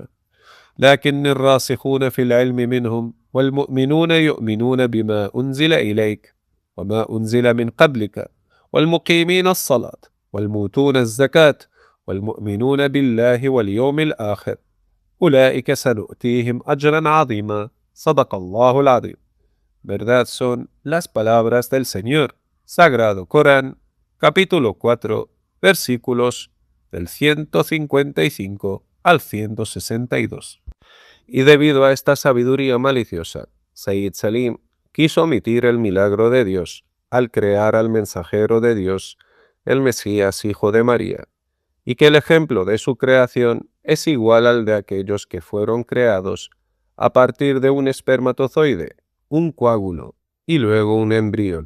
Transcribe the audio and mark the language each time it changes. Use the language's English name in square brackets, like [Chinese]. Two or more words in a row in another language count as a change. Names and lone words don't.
[Arabic] لكن الراسخون في العلم منهم والمؤمنون يؤمنون بما أنزل إليك وما أنزل من قبلك والمقيمين الصلاة والموتون الزكاة والمؤمنون بالله واليوم الآخر أولئك سنؤتيهم أجرا عظيما. صدق الله العظيم. [Spanish] Verdad son las palabras del Señor. Sagrado Corán, capítulo 4, versículos del 155 al 162. Y debido a esta sabiduría maliciosa, Sayyid Salim quiso omitir el milagro de Dios al crear al mensajero de Dios, el Mesías hijo de María, y que el ejemplo de su creación es igual al de aquellos que fueron creados a partir de un espermatozoide, un coágulo y luego un embrión.